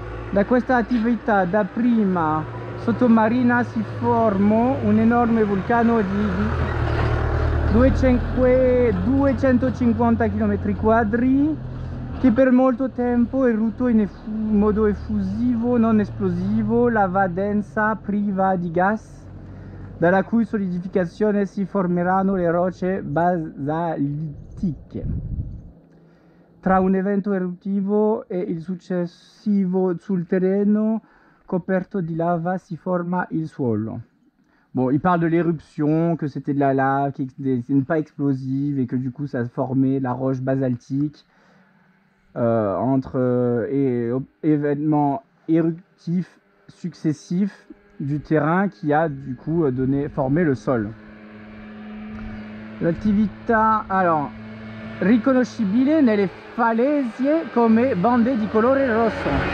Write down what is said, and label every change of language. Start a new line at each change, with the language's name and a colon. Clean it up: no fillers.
Italian: Da questa attività dapprima sottomarina si formò un enorme vulcano di 250 km² che per molto tempo eruttò in modo effusivo, non esplosivo, lava densa priva di gas, dalla cui solidificazione si formeranno le rocce basaltiche. Tra un evento eruttivo e il successivo sul terreno coperto di lava si forma il suolo.
French: Bon, il parle de l'éruption, que c'était de la lave, qui n'est pas explosive et que du coup ça formait la roche basaltique entre événements éruptifs successifs du terrain qui a du coup formé le sol.
Italian: L'attività, alors, riconoscibile nelle falesie come bande di colore rosso.